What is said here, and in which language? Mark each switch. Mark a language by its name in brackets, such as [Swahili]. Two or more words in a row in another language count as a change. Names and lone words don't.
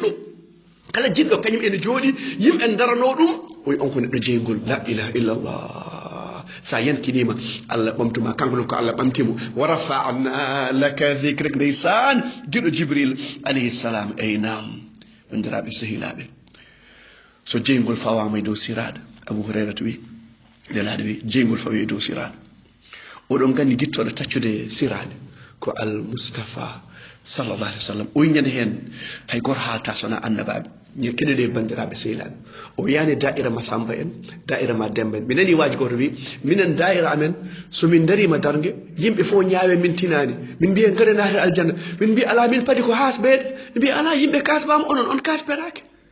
[Fula] jiɗɗo kañum ene jooɗi yimɓe darano ɗum o wi on ko neɗɗo jeygol [Arabic] لا إله إلا الله [Fula] sa yankinima Allah ɓamtuma kanko noon ko Allah ɓamtimo [Arabic] ورفعنا لك ذكرك [Fula] ndeysan giɗo Jibril [Arabic] عليه السلام [Fula] eynam bandiraɓe sehilaɓe so jeygol fawama e dow siraɗa Abu Hurairata wi nelaɗo wi jeygol fawi e dow siraɗa oɗon gandi guittoɗo taccude siraɗe ko al Mustafa [Arabic] صلى الله عليه وسلم [Fula] o yiñande hen hay goto haalta sona annabaɓe keɗeɗe bandiraɓe sehilaɓe o wiyani da'ira ma Samba en da'ira ma Demba en mi nani waji goto wi minen da'ira amen somin darima dargue yimɓe fof ñaawe min tinani min mbiya gaare naate aljanna min mbiya ala min paadi ko hasɓede min mbiya ala yimɓe kasbama onon on kasperake